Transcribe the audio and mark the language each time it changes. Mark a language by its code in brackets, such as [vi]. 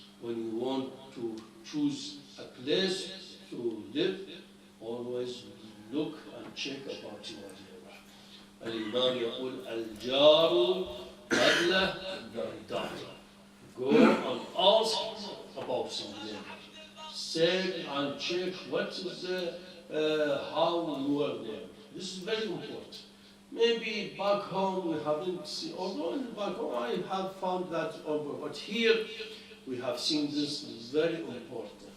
[en] When you want to choose a place to live, always look and check about your neighbor. [ar] Al-Imam يقول الجار قبل الدار. [en] Go and ask about some neighbor. Say and check what is how you are there. This is very important. Maybe back home we haven't seen, although back home I have found that over, but here we have seen this very important.